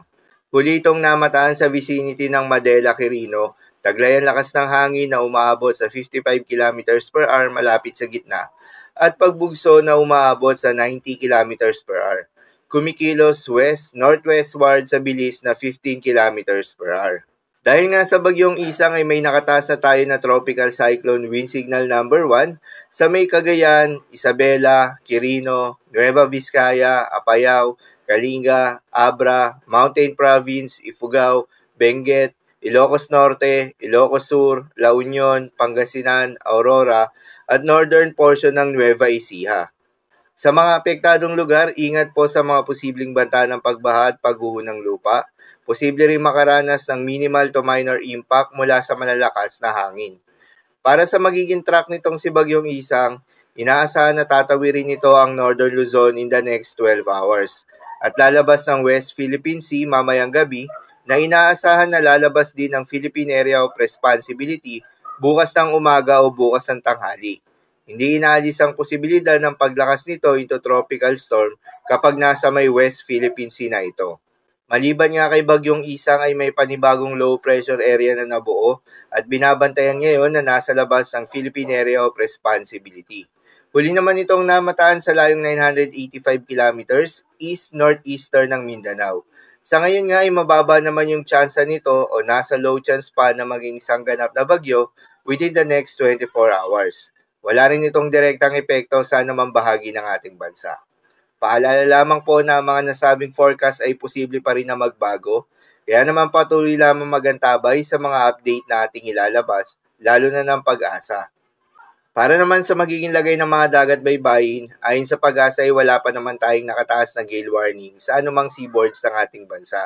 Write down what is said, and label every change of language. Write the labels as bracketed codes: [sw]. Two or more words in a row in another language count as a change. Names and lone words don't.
[tl] Huli itong namataan sa vicinity ng Madela, Quirino, taglay ang lakas ng hangin na umaabot sa 55 km/h malapit sa gitna at pagbugso na umaabot sa 90 km/h. Kumikilos west-northwestward sa bilis na 15 km/h. Dahil nga sa Bagyong Isang ay may nakataas na tayo na [en] tropical cyclone wind signal number 1 [tl] sa may Cagayan, Isabela, Quirino, Nueva Vizcaya, Apayao, Kalinga, Abra, Mountain Province, Ifugao, Benguet, Ilocos Norte, Ilocos Sur, La Union, Pangasinan, Aurora, at [en] northern portion [tl] ng Nueva Ecija. Sa mga apektadong lugar, ingat po sa mga posibleng banta ng pagbaha at pagguho ng lupa. Posible rin makaranas ng [en] minimal to minor impact [tl] mula sa malalakas na hangin. Para sa magiging track nitong si Bagyong Isang, inaasahan na tatawirin nito ang Northern Luzon [en] in the next 12 hours [tl] at lalabas ng West Philippine Sea mamayang gabi na inaasahan na lalabas din ng Philippine Area of Responsibility bukas ng umaga o bukas ng tanghali. Hindi inaalis ang posibilidad ng paglakas nito [en] into tropical storm [tl] kapag nasa may West Philippine Sea na ito. Maliban nga kay Bagyong Isang ay may panibagong [en] low pressure area [tl] na nabuo at binabantayan ngayon na nasa labas ng Philippine Area of Responsibility. Huli naman itong namataan sa layong 985 [en] kilometers east-northeastern [tl] ng Mindanao. Sa ngayon nga ay mababa naman yung tsansa nito o nasa [en] low chance [tl] pa na maging isang ganap na bagyo [en] within the next 24 hours. [tl] Wala rin itong direktang epekto sa anumang bahagi ng ating bansa. Paalala lamang po na ang mga nasabing forecast ay posible pa rin na magbago, kaya naman patuloy lamang magantabay sa mga update na ating ilalabas, lalo na ng Pag-asa. Para naman sa magiging lagay ng mga dagat baybayin, ayon sa Pag-asa ay wala pa naman tayong nakataas na [en] gale warning [tl] sa anumang seaboards ng ating bansa.